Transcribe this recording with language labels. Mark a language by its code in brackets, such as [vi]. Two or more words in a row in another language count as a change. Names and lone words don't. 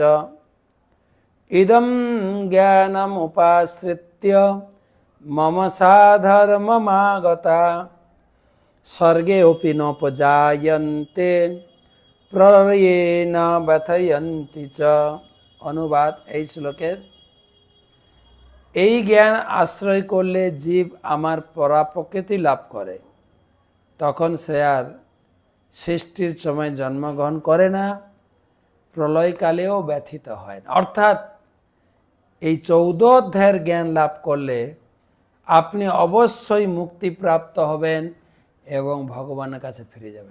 [sa] इदं ज्ञानम उपाश्रित्य मम साधर्ममागता सर्गेऽपि नोपजायन्ते प्रलये न व्यथयन्ति च। [bn] अनुवाद এই শ্লোকের, এই জ্ঞান আশ্রয় করলে জীব আমার পরাপ্রকৃতি লাভ করে, তখন সে আর সৃষ্টির সময় জন্মগ্রহণ করে না, প্রলয়কালেও ব্যথিত হয় না। অর্থাৎ এই 14 অধ্যায়ের জ্ঞান লাভ করলে আপনি অবশ্যই মুক্তিপ্রাপ্ত হবেন এবং ভগবানের কাছে ফিরে যাবেন।